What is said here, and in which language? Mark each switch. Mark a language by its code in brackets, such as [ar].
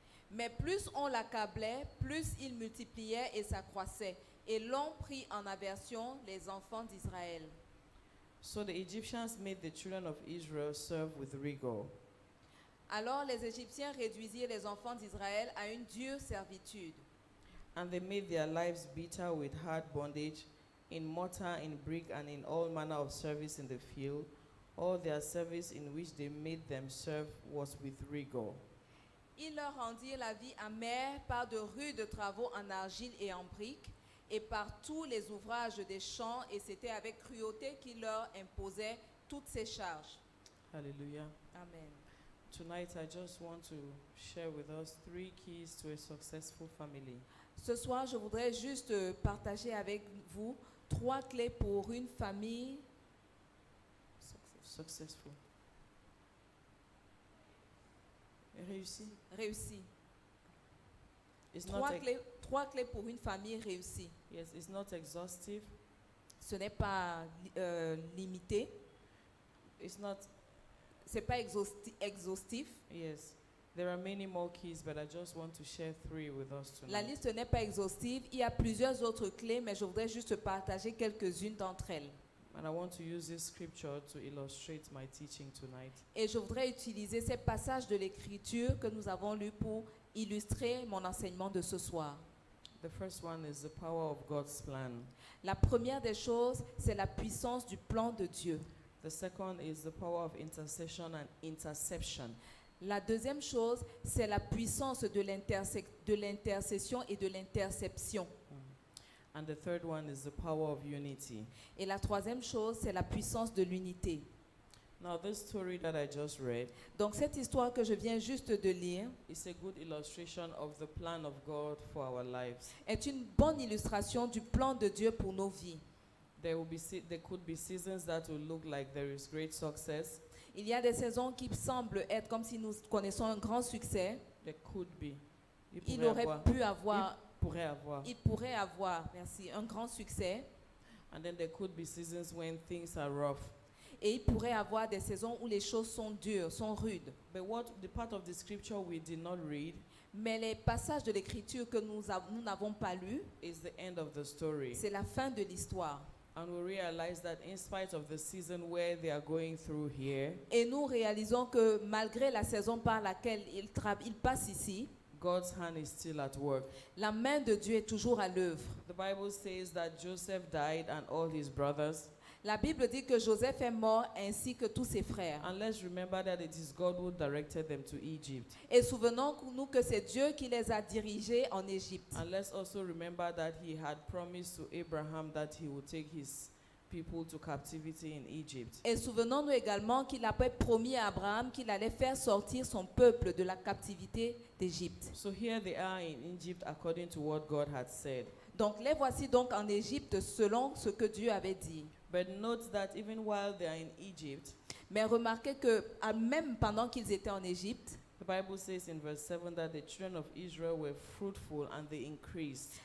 [fr] Mais plus on l'accablait, plus il multipliait et s'accroissait. Et l'on prit en aversion les enfants d'Israël. [en] So the Egyptians made the children of Israel serve with rigor. [fr] Alors les Égyptiens réduisirent les enfants d'Israël à une dure servitude. [en] And they made their lives bitter with hard bondage, in mortar, in brick, and in all manner of service in the field. All their service in which they made them serve was with rigor. [fr] Ils leur rendirent la vie amère par de rudes travaux en argile et en briques, et par tous les ouvrages des champs, et c'était avec cruauté qu'ils leur imposaient toutes ces charges. Hallelujah. Amen. [en] Tonight I just want to share with us 3 keys to a successful family. [fr] Ce soir, je voudrais juste partager avec vous 3 clés pour une famille [en] Successful. [fr] Réussi. réussie. [en] It's [fr] 3 clés pour une famille réussie. [en] Yes, it's not exhaustive. [fr] Ce n'est pas limité, [en] It's not, [fr] ce n'est pas exhaustif, [en] yes. There are many more keys, but I just want to share 3 with us [fr] La [en] tonight. [fr] liste n'est pas exhaustive. Il y a plusieurs autres clés, mais je voudrais juste partager quelques-unes d'entre elles. [en] And I want to use this scripture to illustrate my teaching tonight. [fr] Et je voudrais utiliser ces passages de l'Écriture que nous avons lus pour illustrer mon enseignement de ce soir. [en] The first one is the power of God's plan. [fr] La première des choses, c'est la puissance du plan de Dieu. [en] The second is the power of intercession and interception. [fr] La deuxième chose, c'est la puissance de l'intercession et de l'interception. [en] And the third one is the power of unity. [fr] Et la troisième chose, c'est la puissance de l'unité. [en] Now, this story that I just read [fr] Donc cette histoire que je viens juste de lire [en] is a good illustration of the plan of God for our lives. [fr] est une bonne illustration du plan de Dieu pour nos vies. [en] There could be seasons that will look like there is great success. [fr] Il y a des saisons qui semblent être comme si nous connaissons un grand succès. [en] There could be. [fr] Il aurait pu avoir, Il il pourrait avoir, merci, un grand succès. [en] And then there could be seasons when things are rough. [fr] Et il pourrait avoir des saisons où les choses sont dures, sont rudes. [en] But what the part of the scripture we did not read [fr] Mais les passages de l'Écriture que nous n'avons pas lus, [en] is the end of the story. [fr] c'est la fin de l'histoire. [en] And we realize that in spite of the season where they are going through here, [fr] Et nous réalisons que malgré la saison par laquelle ils passent ici, [en] God's hand is still at work. [fr] la main de Dieu est toujours à l'œuvre. [en] The Bible says that Joseph died and all his brothers. [fr] La Bible dit que Joseph est mort ainsi que tous ses frères. [en] And let's remember that it is God who directed them to Egypt. [fr] Et souvenons-nous que c'est Dieu qui les a dirigés en Égypte. [en] And let's also remember that he had promised to Abraham that he would take his people to captivity in Egypt. [fr] Et souvenons-nous également qu'il avait promis à Abraham qu'il allait faire sortir son peuple de la captivité d'Égypte. [en] So here they are in Egypt according to what God had said. [fr] Donc les voici donc en Égypte selon ce que Dieu avait dit. [en] But note that even while they are in Egypt, [fr] Mais remarquez que même pendant qu'ils étaient en Égypte, [en] the Bible says in verse 7 that the children of Israel were fruitful and they increased.